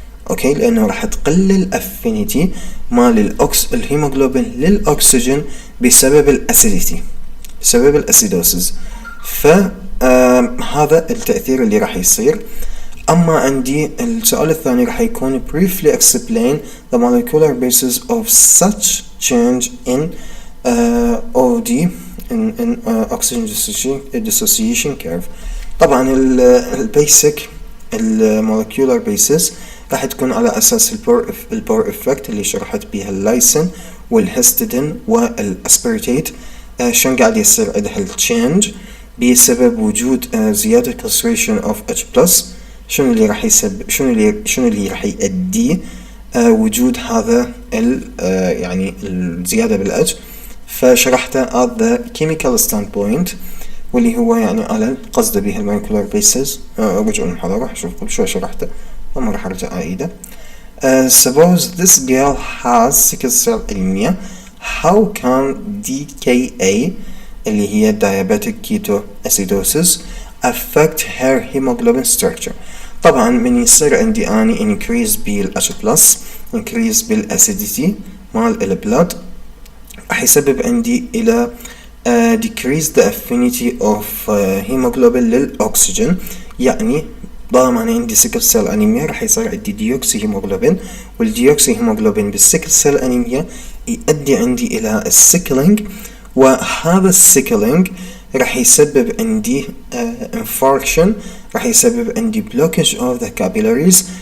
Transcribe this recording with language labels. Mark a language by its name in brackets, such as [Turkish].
[Arabic] اوكي، لانه راح تقل الافينيتي مال الهيموغلوبين للاكسجين بسبب الاسيديتي، بسبب الاسيدوسز. فهذا التأثير اللي راح يصير. أما عندي السؤال الثاني راح يكون [English] briefly explain the molecular basis of such change in OD in oxygen dissociation curve. [Arabic] طبعا البيسك المولكيولار بيسز راح تكون على أساس البور إفكت اللي شرحت بيها اللايسين والهستidine والأسبرتيت، شون قاعد يصير عندها التشينج بسبب وجود زيادة [English] concentration of H+. [Arabic] شنو اللي راح يسبب، شنو اللي راح يؤدي وجود هذا يعني الزيادة بالأج. فشرحته [English] at the chemical standpoint، [Arabic] واللي هو يعني على قصد به المولكيولار بيسز. رجعوا المحاضرة شوف كل شوي شرحته وما راح ارجع اعيده. [English] Suppose this girl has sickle cell anemia. How can DKA [Arabic] اللي هي [English] diabetic ketoacidosis affect her hemoglobin structure؟ [Arabic] طبعا من يصير عندي اني increase بالH+, increase بالacidity مال البلاد، راح يسبب عندي الى [English] decrease the affinity of hemoglobin [Arabic] للأكسجين. يعني طالما أنا عندي سيكل سيل أنيميا راح يصير عندي ديوكسي هيموغلوبين، والديوكسي هيموغلوبين بالسيكل سيل أنيميا يؤدي عندي إلى السيكلينج، وهذا السيكلينج راح يسبب عندي infarction، راح يسبب عندي [English] blockage of the capillaries.